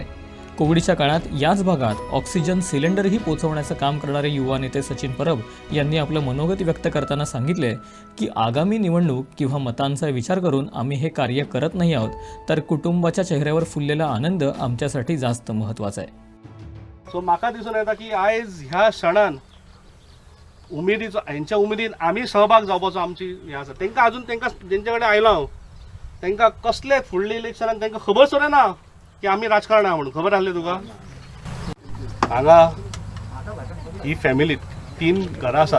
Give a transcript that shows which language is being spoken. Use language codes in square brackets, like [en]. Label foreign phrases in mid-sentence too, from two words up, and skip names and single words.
[mr] कोविडच्या काळात याच भागात ऑक्सिजन सिलेंडरही पोहोचवण्याचं काम करणारे युवा नेते सचिन परब यांनी आपलं मनोगत व्यक्त करताना सांगितले की आगामी निवडणूक किंवा मतांचा विचार करून आम्ही हे कार्य करत नाही आहोत, तर कुटुंबाच्या चेहऱ्यावर फुललेला आनंद आमच्यासाठी जास्त महत्त्वाचा आहे. [kok] सो म्हाका दिसून येता की आयज ह्या क्षणान उमेदीचो हांच्या उमेदीन आमी सहभाग जावपाचो आमची हें आसा. तांकां आजून तांकां जेंचे कडेन आयलो हांव तांकां कसले फुडल्या इलेक्शनाक तांकां खबर सुद्दां ना की आमी राजकारण आहा म्हणून. खबर आसलें तुका? हांगा ही फॅमिली 3 घरां आसात.